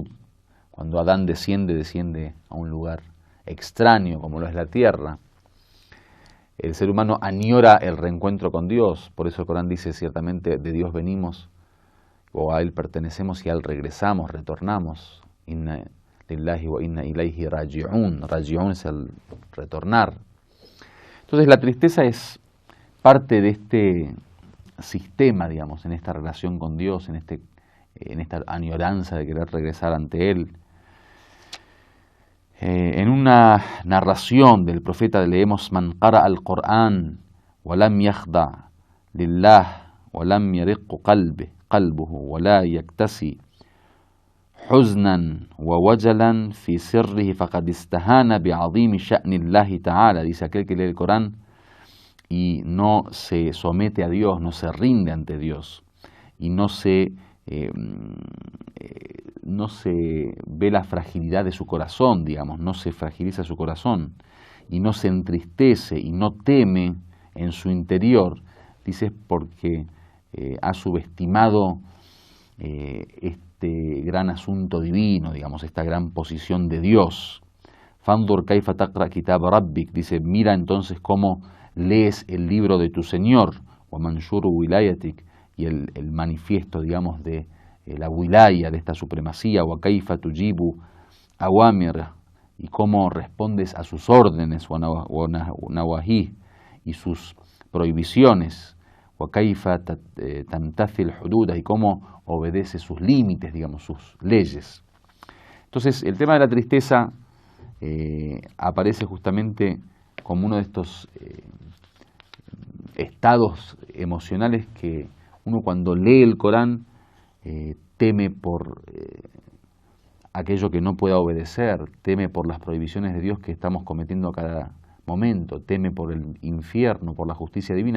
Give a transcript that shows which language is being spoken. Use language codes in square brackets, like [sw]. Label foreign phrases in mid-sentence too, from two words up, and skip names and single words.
[es] Cuando Adán desciende a un lugar extraño como lo es la tierra. El ser humano añora el reencuentro con Dios, por eso el Corán dice ciertamente de Dios venimos, o a Él pertenecemos y a Él regresamos, retornamos. [ar] إنا لله وإنا إليه راجعون. [es] Raji'un es el retornar. Entonces la tristeza es parte de este sistema, digamos, en esta relación con Dios, en esta añoranza de querer regresar ante Él. En una narración del profeta leemos: [ar] من قرأ القرآن ولم يخضع لله ولم يرق قلبه ولا يكتسي حزنا ووجلا في سره فقد استهان بعظيم شأن الله تعالى. [es] Dice aquel que lee el Corán y no se somete a Dios, no se rinde ante Dios y no se ve la fragilidad de su corazón, digamos, no se fragiliza su corazón y no se entristece y no teme en su interior, dice, porque ha subestimado este gran asunto divino, digamos, esta gran posición de Dios. [ar] فانظر كيف تقرأ كتاب ربك, [es] dice, mira entonces cómo lees el libro de tu Señor, [ar] ومنشور ولايتك, [es] y el manifiesto, digamos, de la wilaya, de esta supremacía, [ar] وكيف تجيب أوامر, [es] y cómo respondes a sus órdenes, [ar] ونواهيه, [es] y sus prohibiciones, [ar] وكيف تمتثل حدوده, [es] y cómo obedece sus límites, digamos, sus leyes. Entonces, el tema de la tristeza aparece justamente como uno de estos estados emocionales que uno cuando lee el Corán teme por aquello que no pueda obedecer, teme por las prohibiciones de Dios que estamos cometiendo a cada momento, teme por el infierno, por la justicia divina.